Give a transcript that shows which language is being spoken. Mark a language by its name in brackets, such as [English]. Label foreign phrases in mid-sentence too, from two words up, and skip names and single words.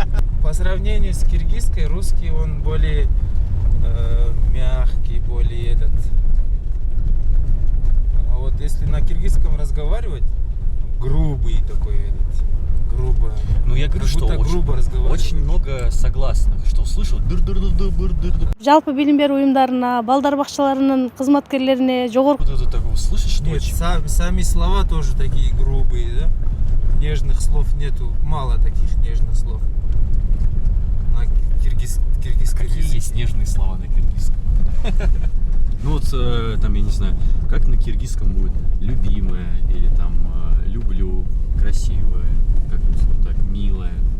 [Russian] По сравнению с киргизской, русский он более мягкий, более этот. А вот если на киргизском разговаривать, грубый такой этот, грубо. Ну я говорю, Как что будто грубо разговаривать. очень много согласных, что услышал дыр-дыр-дыр-дыр-дыр. [Kyrgyz] Жалпы билим берүү уюмдарына, балдар бакчаларынын кызматкерлерине, жогорку [Russian] Вот это такое услышишь, что Нет, очень... сами слова тоже такие грубые, да? Нежных слов нету, мало таких нежных слов. На киргизском Какие языке. есть нежные слова на киргизском? Ну вот там, я не знаю, как на киргизском будет любимая или там люблю, красивая, как-нибудь вот так, милая.